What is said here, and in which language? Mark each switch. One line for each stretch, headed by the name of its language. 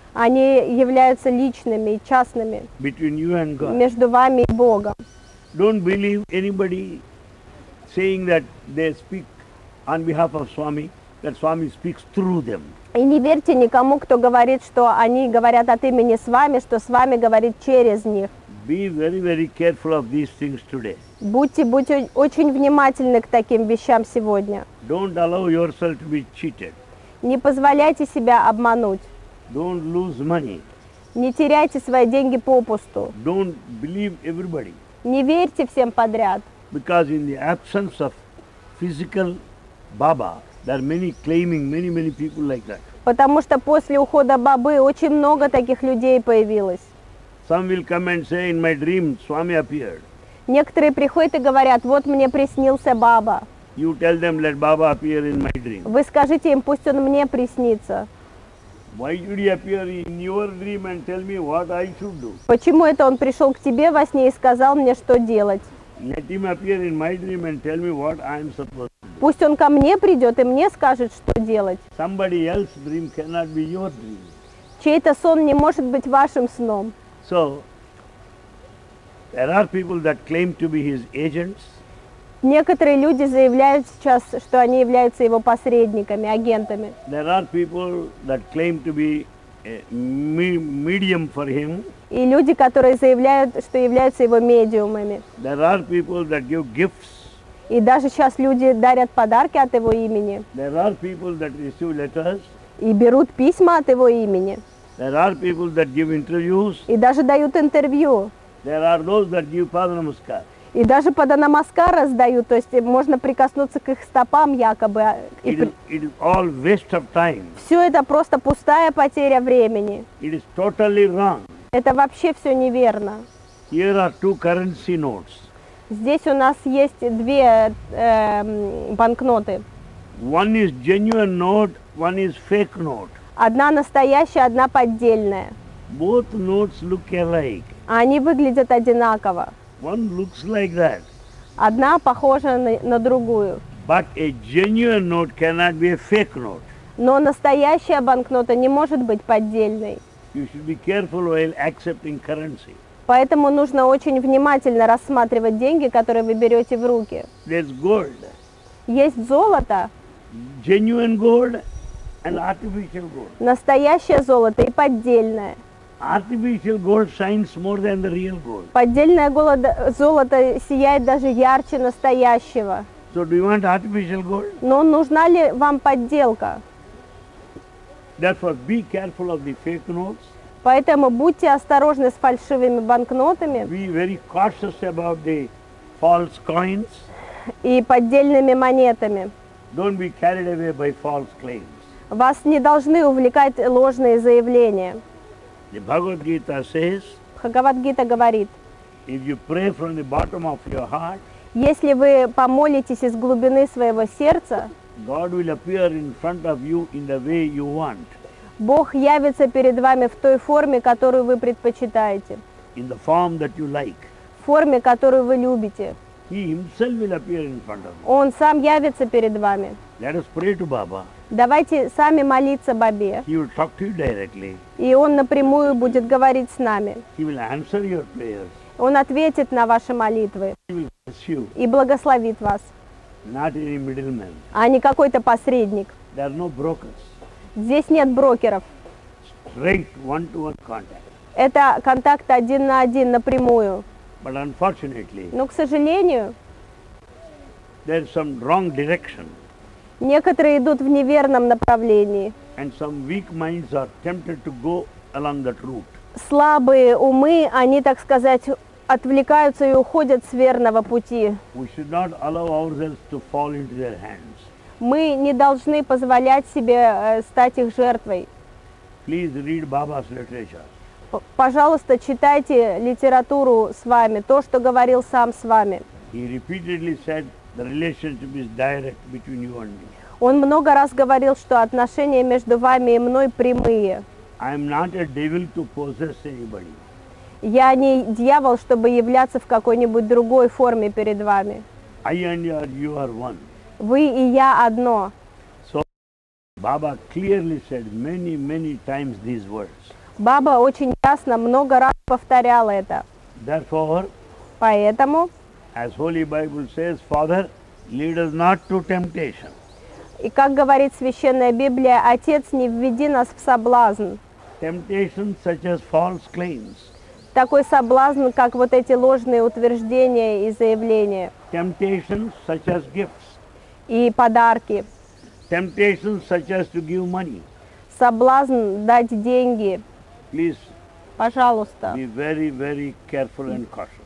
Russian: Они являются личными и частными
English: between you and God.
Russian: между вами и Богом.
English: Don't believe anybody saying that they speak on behalf of Swami, that Swami speaks through them.
Russian: И не верьте никому, кто говорит, что они говорят от имени с вами, что с вами говорит через них.
English: Be very, very careful of these things today.
Russian: Будьте очень внимательны к таким вещам сегодня.
English: Don't allow yourself to be cheated.
Russian: Не позволяйте себя обмануть.
English: Don't lose money.
Russian: Не теряйте свои деньги попусту.
English: Don't believe everybody.
Russian: Не верьте всем подряд.
English: Because in the absence of physical Baba, there are many claiming, many people like that.
Russian: Потому что после ухода Бабы очень много таких людей появилось.
English: Some will come and say, in my dream, Swami appeared.
Russian: Некоторые приходят и говорят, вот мне приснился Баба.
English: You tell them, let Baba appear in my dream.
Russian: Вы скажите им, пусть он мне приснится.
English: Why should he appear in your dream and tell me what I should do?
Russian: Почему это он пришел к тебе во сне и сказал мне, что делать?
English: Let him appear in my dream and tell me what I am supposed to do.
Russian: Пусть он ко мне придет и мне скажет, что делать.
English: Somebody else's dream cannot be your dream.
Russian: Чей-то сон не может быть вашим сном.
English: So, there are people that claim to be his agents.
Russian: Некоторые люди заявляют сейчас, что они являются его посредниками, агентами.
English: There are people that claim to be a medium for him.
Russian: И люди, которые заявляют, что являются его медиумами.
English: There are people that give gifts.
Russian: И даже сейчас люди дарят подарки от его имени.
English: There are people that receive letters.
Russian: И берут письма от его имени.
English: There are people that give interviews.
Russian: И даже дают интервью.
English: There are those that give Padma-namaskar.
Russian: И даже Паданамаскар раздают, то есть можно прикоснуться к их стопам якобы.
English: It is all waste of time.
Russian: Все это просто пустая потеря времени.
English: It is totally wrong.
Russian: Это вообще все неверно.
English: Here are two currency notes.
Russian: Здесь у нас есть две банкноты.
English: One is genuine note, one is fake note.
Russian: Одна настоящая, одна поддельная.
English: Both notes look alike.
Russian: Они выглядят одинаково.
English: One looks like that.
Russian: Одна похожа на другую.
English: But a genuine note cannot be a fake note.
Russian: Но настоящая банкнота не может быть поддельной.
English: You should be careful while accepting currency.
Russian: Поэтому нужно очень внимательно рассматривать деньги, которые вы берете в руки.
English: There's gold,
Russian: Есть золото,
English: genuine gold and artificial gold.
Russian: настоящее золото и поддельное.
English: Artificial gold shines more than the real gold.
Russian: Поддельное золото сияет даже ярче настоящего.
English: So do you want artificial gold?
Russian: Но нужна ли вам подделка?
English: Therefore be careful of the fake notes.
Russian: Поэтому будьте осторожны с фальшивыми банкнотами
English: Be very cautious about the false coins.
Russian: и поддельными монетами.
English: Don't be carried away by false claims.
Russian: Вас не должны увлекать ложные заявления.
English: The Bhagavad Gita says,
Russian: Бхагавад-гита говорит,
English: if you pray from the bottom of your heart,
Russian: если вы помолитесь из глубины своего сердца,
English: God will appear in front of you in the way you want,
Russian: Бог явится перед вами в той форме, которую вы предпочитаете,
English: in the form that you like.
Russian: в форме, которую вы любите.
English: He himself will appear in front of you.
Russian: Он сам явится перед вами.
English: Let us pray to Baba.
Russian: Давайте сами молиться Бабе,
English: He will talk to you directly.
Russian: и Он напрямую будет говорить с нами.
English: He will answer your prayers.
Russian: Он ответит на ваши молитвы
English: He will bless you,
Russian: и благословит вас,
English: not any middleman.
Russian: а не какой-то посредник.
English: There are no brokers.
Russian: Здесь нет брокеров.
English: Straight one-to-one contact.
Russian: Это контакт один на один напрямую.
English: But unfortunately,
Russian: Но, к сожалению,
English: there is some wrong direction,
Russian: некоторые идут в неверном направлении.
English: and some weak minds are tempted to go along that route.
Russian: Слабые умы, они, так сказать, отвлекаются и уходят с верного пути.
English: We should not allow ourselves to fall into their hands.
Russian: Мы не должны позволять себе стать их жертвой.
English: Please read Baba's literature.
Russian: Пожалуйста, читайте литературу с вами, то, что говорил сам с вами.
English: He repeatedly said the relationship is direct between you and me.
Russian: Он много раз говорил, что отношения между вами и мной прямые.
English: I am not a devil to possess anybody.
Russian: Я не дьявол, чтобы являться в какой-нибудь другой форме перед вами.
English: I and you are one.
Russian: Вы и я одно.
English: So Baba clearly said many times these words.
Russian: Баба очень ясно много раз повторял это.
English: Therefore,
Russian: Поэтому,
English: as Holy Bible says, Father, lead us not to temptation.
Russian: и как говорит Священная Библия, Отец, не введи нас в соблазн.
English: Temptation such as false claims.
Russian: Такой соблазн, как вот эти ложные утверждения и заявления,
English: Temptations such as gifts.
Russian: и подарки.
English: Temptations such as to give money.
Russian: Соблазн дать деньги.
English: Please
Russian: Пожалуйста,
English: be very careful and cautious.